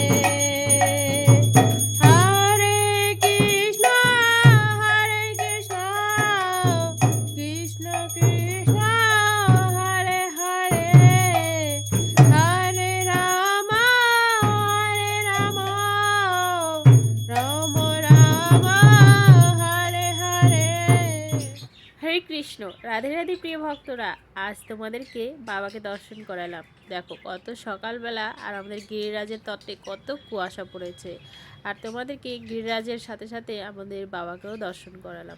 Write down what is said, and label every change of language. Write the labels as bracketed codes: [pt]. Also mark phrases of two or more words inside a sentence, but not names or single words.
[sa] हरे कृष्ण कृष्ण कृष्ण हरे हरे हरे राम राम राम हरे हरे হরে কৃষ্ণ। [bn] রাধে রাধে প্রিয় ভক্তরা, আজ তোমাদেরকে বাবাকে দর্শন করালাম। দেখো কত সকালবেলা, আর আমাদের গিরিরাজের তত্ত্বে কত কুয়াশা পড়েছে। আর তোমাদেরকে গিরিরাজের সাথে সাথে আমাদের বাবাকেও দর্শন করালাম।